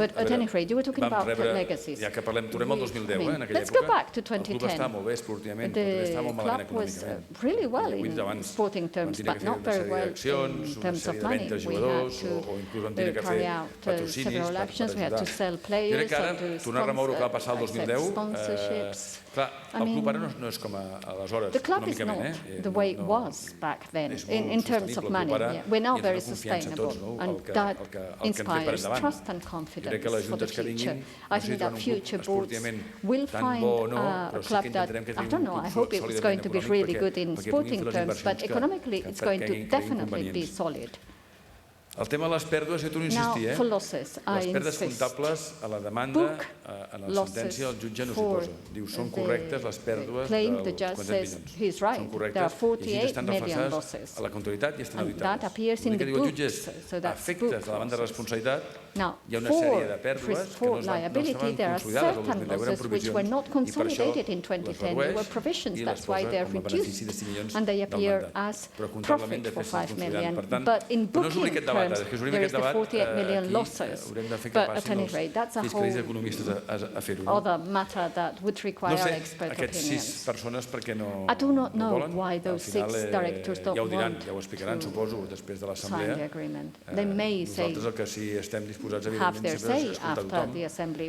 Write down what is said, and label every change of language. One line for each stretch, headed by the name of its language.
Catalan: Vam rebre, ja que parlem, tornem al 2010, en aquella època, el club estava molt bé esportivament, però també estava molt malament econòmicament. Vull abans vam tenir que fer una sèrie d'accions, una sèrie de ventes de jugadors, o inclús vam tenir que fer patrocinis per ajudar. Jo crec que ara, tornar a remoure el que va passar el 2010, clar, el club ara no és com aleshores.
English: The club is not the way it was back then in terms of money. We're now very sustainable, and that inspires trust and confidence for the future. I think that future boards will find a club that, I don't know, I hope it's going to be really good in sporting terms, but economically it's going to definitely be solid.
Catalan: El tema de les pèrdues, jo torno a insistir, les pèrdues comptables a la demanda, a la sentència, el jutge no s'hi posa. Diu, són correctes les pèrdues dels 40 milions. Són correctes i així estan reflexades a la comptabilitat i estan auditades. L'únic que diu el jutge és, a efectes de la banda de responsabilitat, hi ha una sèrie de pèrdues que no estaven consolidades el 2010, eren provisions, i per això les redueix i les posa com a benefici de 5 milions del mandat. Però comptablement de fet estan consolidant. Per tant, no és l'únic aquest debat,
English: terms, there is the 48 million losses. But at any rate, that's a whole other matter that would require expert opinions. I do not know why those 6 directors don't want to sign the agreement. They may say, have their say after the assembly.